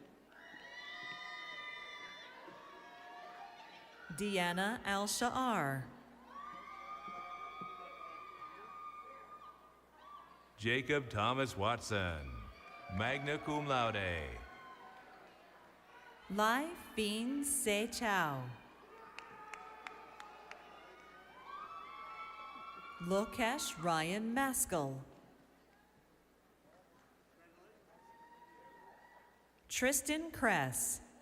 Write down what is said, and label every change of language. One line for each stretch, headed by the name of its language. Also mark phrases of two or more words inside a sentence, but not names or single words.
English: Deanna Al-Sha'ar. Jacob Thomas Watson,
Latin: magna cum laude.
English: Lai Fin Se Chow. Lokesh Ryan Maskell. Tristan Kress.